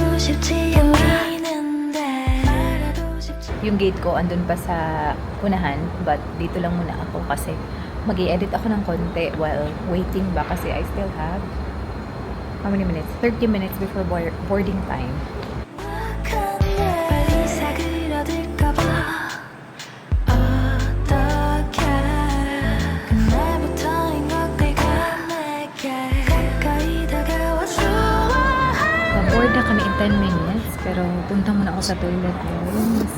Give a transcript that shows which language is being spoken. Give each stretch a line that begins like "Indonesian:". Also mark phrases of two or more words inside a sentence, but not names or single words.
Korean: 쉽지 않는데
Filipino: Yung gate ko andun pa sa unahan, but dito lang muna ako kasi mag-i-edit ako ng konti
English: while waiting
Filipino: ba kasi
English: I still have how many minutes? 30 minutes before boarding time.
Korean: 빨리 사그라들까봐 어떡해 그날부터인 것 네가 내게 가까이 다가와서
Filipino: Board na kami
English: in 10 minutes,
Filipino: pero punta muna ako sa toilet guys.